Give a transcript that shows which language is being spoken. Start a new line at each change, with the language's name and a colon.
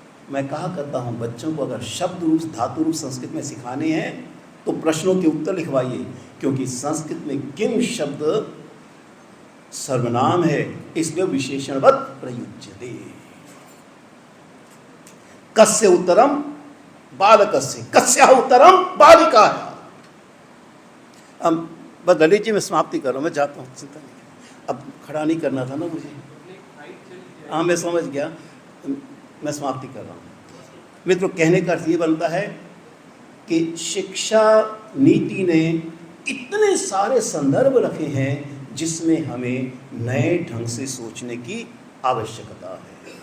Hindi: मैं कहा करता हूँ, बच्चों को अगर शब्द रूप धातु रूप संस्कृत में सिखाने हैं तो प्रश्नों के उत्तर लिखवाइए, क्योंकि संस्कृत में किम शब्द सर्वनाम है, इसलिए
Sanskrit: विशेषणवत् प्रयुज्यते। कस्य उत्तरम बालकस्य, कस्याः उत्तरम बालिकाः।
Hindi: अब बस ललित जी मैं समाप्ति कर रहा हूँ, मैं जाता हूँ, चिंता नहीं, अब खड़ा नहीं करना था ना मुझे। हाँ मैं समझ गया, मैं समाप्ति कर रहा हूँ। मित्रों, कहने का अर्थ ये बनता है कि शिक्षा नीति ने इतने सारे संदर्भ रखे हैं जिसमें हमें नए ढंग से सोचने की आवश्यकता है।